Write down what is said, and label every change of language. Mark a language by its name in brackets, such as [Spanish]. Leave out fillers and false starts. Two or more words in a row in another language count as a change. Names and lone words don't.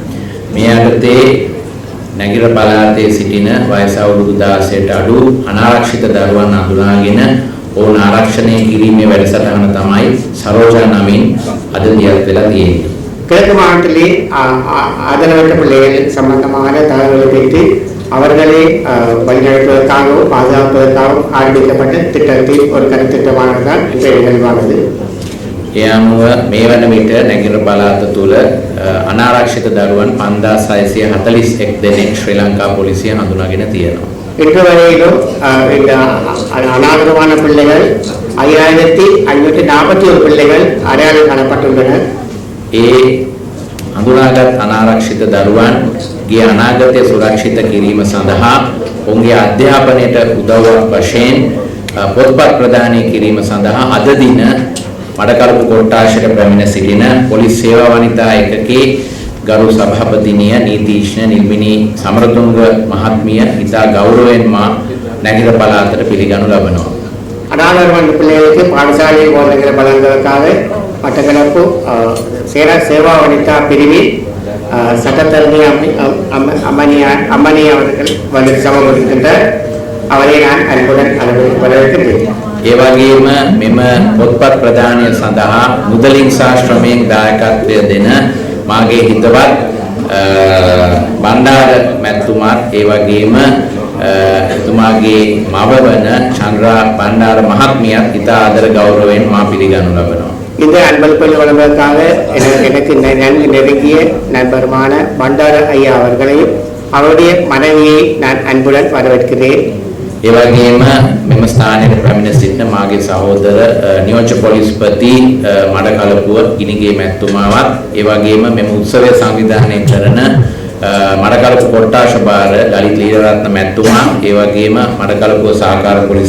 [Sinhala] මේ නැගිර පළාතේ සිටින වයස අවුරුදු 16ට අඩු අනාරක්ෂිත දරුවන් අඳුනාගෙන ඔවුන් ආරක්ෂණය කිරීමේ වැඩසටහන තමයි සරෝජා නමින් අද දියත් වෙලා තියෙන්නේ. [Tamil] கிழக்கு மாவட்டத்திலே ஆதரவற்ற பிள்ளைகள் சம்பந்தமான தகவல்களை பெற்று அவர்களை வழிநடத்துவதற்காகவும் பாதுகாப்பதற்காகவும் ஆரம்பிக்கப்பட்ட திட்டத்தில் ஒரு கருத்திட்டமானதுதான் இன்றைய நிகழ்வானது. [Sinhala] ඒ අනුව මේ වන විට නැගිර පළාත තුළ අනාරක්ෂිත දරුවන් 5641 දෙනෙක් ශ්‍රී ලංකා පොලිසිය හඳුනාගෙන තියෙනවා. [Tamil] இன்று வரையிலும் இந்த அநாகரமான பிள்ளைகள் 5541 பிள்ளைகள் அடையாளம் காணப்பட்டுள்ளனர். [Sinhala] ඒ හඳුනාගත් අනාරක්ෂිත දරුවන් ගේ අනාගතය සුරක්ෂිත කිරීම සඳහා ඔවුන්ගේ අධ්‍යාපනයට උදව්වක් වශයෙන් පොත්පත් ප්‍රදානය කිරීම සඳහා අද දින මඩකලපු කොට්ටාශයට පැමිණ සිටින පොලිස් සේවා වනිතා එකකේ ගරු සභාපතිනිය නීතිඥ නිල්මිනී සමරතුංග මහත්මිය ඉතා ගෞරවයෙන් මා නැගිර පළාතට පිළිගනු ලබනවා. [Tamil] அநாகரமான பிள்ளைகளுக்கு பாடசாலை போதனைகளை வழங்குவதற்காக மட்டக்களப்பு சேவா வனிதா பிரிவில் சட்டத்தரணி அம்மணி அவர்கள் வந்து சமர்ப்பிக்கின்றார். அவரை நான் அன்புடன் வரவேற்கின்றேன். [Sinhala] ඒ වගේම මෙම පොත්පත් ප්‍රදානය සඳහා මුදලින් සහ ශ්‍රමයෙන් දායකත්වය දෙන මාගේ හිතවත් බණ්ඩාර මැතිතුමාත් ඒ වගේම එතුමාගේ මව වන චන්ද්‍රා බණ්ඩාර මහත්මියත් ඉතා ආදර ගෞරවයෙන් මා පිළිගනු ලබනවා. [Tamil] இந்த அன்பளிப்பை வழங்குவதற்காக எனக்கு நன்கு நெருங்கிய நண்பருமான பண்டார ஐயா அவர்களையும் அவருடைய மனைவியை நான் அன்புடன் வரவேற்கிறேன். [Sinhala] ඒ වගේම මෙම ස්ථානයේ පැමිණ සිටින මාගේ සහෝදර නියෝජ්‍ය පොලිස්පති මඩකලපුව ගිනිගේ මැතිතුමාවත් ඒ වගේම මෙම උත්සවය සංවිධානය කරන මඩකලපුව කොට්ටාශ භාර ලලිත් ලීලරත්න මැතිතුමා ඒ වගේම මඩකලපුව සහකාර පොලිස්